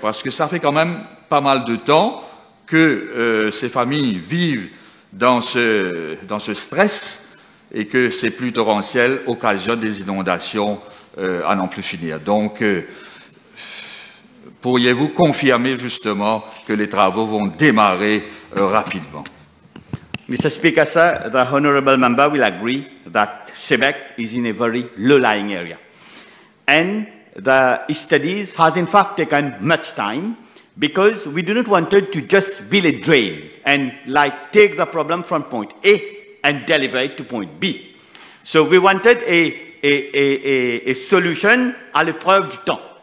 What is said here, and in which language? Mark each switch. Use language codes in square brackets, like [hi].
[fr] Parce que ça fait quand même pas mal de temps que ces familles vivent dans ce stress et que ces pluies torrentielles occasionnent des inondations à n'en plus finir. Donc, pourriez-vous confirmer justement que les travaux vont démarrer rapidement? [en] Mr. Speaker, sir, the Honourable Member will agree that Chebec is in a very low-lying area. And the studies has in fact taken much time because we do not want to just build a drain and like take the problem from point A and deliver it to point B. So we wanted a solution [fr] à l'épreuve du temps.